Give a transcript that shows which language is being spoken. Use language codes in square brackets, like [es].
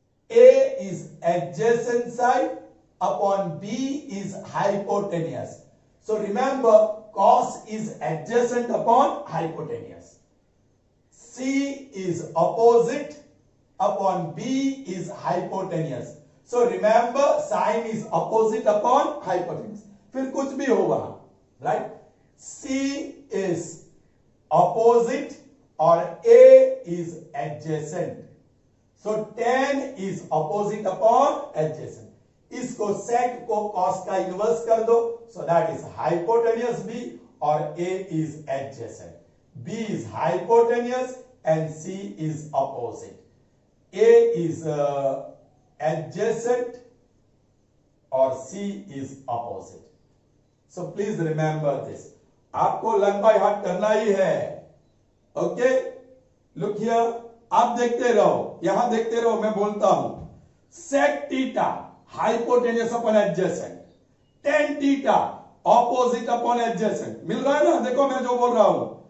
[en] A is adjacent side upon B is hypotenuse. So remember, cos is adjacent upon hypotenuse. C is opposite upon B is hypotenuse. So remember, sin is opposite upon hypotenuse. [hi] फिर कुछ भी हो वहां, right? [en] C is opposite or A is adjacent. So tan is opposite upon adjacent. [hi] इसको sec को cos का inverse कर दो, [en] so that is hypotenuse B or A is adjacent. B is hypotenuse and C is opposite. A is adjacent or C is opposite. So please remember this. [hi] आपको learn by heart करना ही है. Okay, [en] look here, [hi] आप देखते रहो, यहां देखते रहो, मैं बोलता हूं. [en] sec theta hypotenuse upon adjacent, [hi] tan theta opposite upon adjacent. मिल रहा है ना? देखो मैं जो बोल रहा हूं.